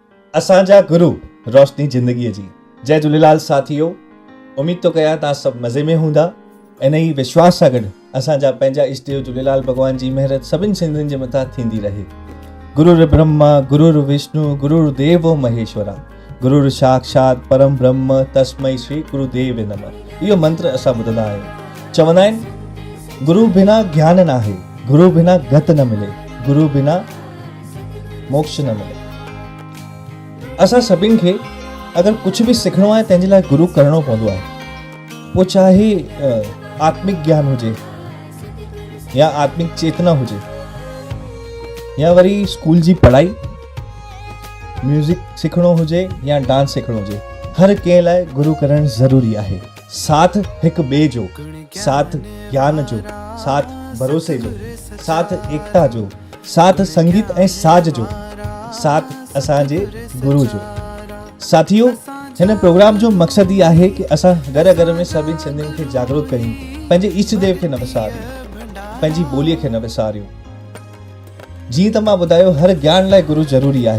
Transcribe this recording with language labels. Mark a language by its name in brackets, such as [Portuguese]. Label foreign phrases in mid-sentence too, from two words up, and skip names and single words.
[Sindhi] असांजा गुरु रोशनी ज़िंदगीअ जी। जय झूलेलाल साथियो, उम्मीद तो कयां तव्हां सभु मज़े में हूंदा। इन ई विश्वास सां गॾु असांजा पंहिंजा इष्टदेव झूलेलाल भॻवान जी महिर सभिनी सिंधियुनि जे मथां थींदी रहे। [Sanskrit] गुरुर् ब्रह्मा गुरुर् विष्णु गुरुर्देवो महेश्वरा, गुरुर् साक्षात परम ब्रह्म तस्मै श्री गुरुदेव नमः। [Sindhi] इहो मंत्र असां ॿुधंदा आहियूं। चवंदा आहिनि गुरु बिना ज्ञान न आहे, [Hindi] गुरु बिना गत न मिले, गुरु बिना मोक्ष न मिले। [Sindhi] असां सभिनि खे अगरि कुझु बि सिखणो आहे तंहिंजे लाइ गुरु करणो पवंदो आहे। पोइ चाहे आत्मिक ज्ञान हुजे या आत्मिक चेतना हुजे या वरी स्कूल जी पढ़ाई, म्यूज़िक सिखणो हुजे या डांस सिखणो हुजे, हर कंहिं लाइ गुरु करणु ज़रूरी आहे। साथ हिकु ॿिए जो, साथ ज्ञान जो, साथ भरोसे जो, साथ एकता जो, साथ संगीत ऐं साज जो, साथ असांजे गुरु जो। साथियो, हिन प्रोग्राम जो मक़सदु ई आहे कि असां घर घर में सभिनी सिंधियुनि खे जागरूक कयूं, पंहिंजे इष्ट देव खे न विसारियूं, पंहिंजी ॿोलीअ खे न विसारियूं। जीअं त मां ॿुधायो, हर ज्ञान लाइ गुरु ज़रूरी आहे।